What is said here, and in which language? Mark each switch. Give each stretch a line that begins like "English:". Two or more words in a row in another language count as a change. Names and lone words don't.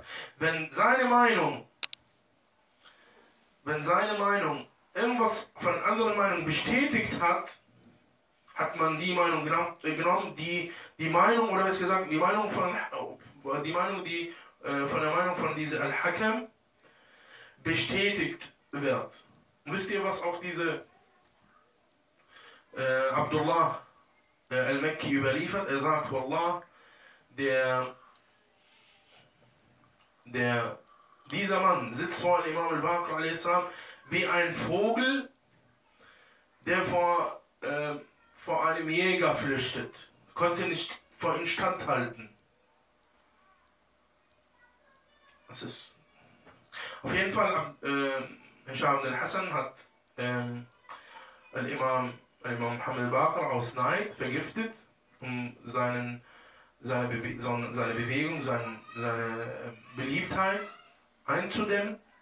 German: Wenn seine Meinung irgendwas von anderen Meinungen bestätigt hat, hat man die Meinung genommen, die Meinung, oder was gesagt, die Meinung von dieser Al-Hakam bestätigt wird. Und wisst ihr, was auch diese Abdullah al-Makki überliefert? Er sagt, Wallah, dieser Mann sitzt vor Imam Al Baqir a.s. wie ein Vogel, der vor einem Jäger flüchtet. Konnte nicht vor ihm standhalten. Das ist auf jeden Fall, Hassanen hat Imam Muhammad Al Baqir aus Neid vergiftet, um seine Bewegung, seine Beliebtheit einzudämmen.